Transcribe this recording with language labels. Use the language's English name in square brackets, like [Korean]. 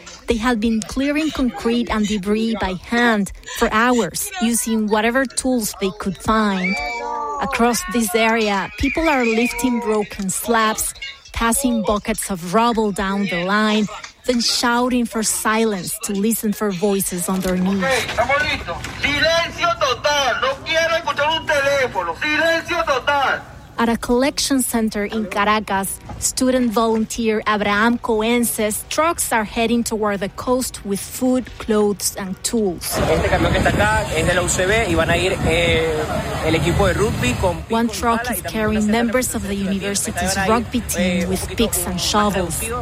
[English] They had been clearing concrete and debris by hand for hours, using whatever tools they could find. Across this area, people are lifting broken slabs, passing buckets of rubble down the line, then shouting for silence to listen for voices underneath. [Spanish] Silencio total. No quiero escuchar un teléfono. Silencio total. [English] At a collection center in Caracas, student volunteer Abraham Cohen says trucks are heading toward the coast with food, clothes, and tools. One truck is carrying members of the university's rugby team with picks and shovels.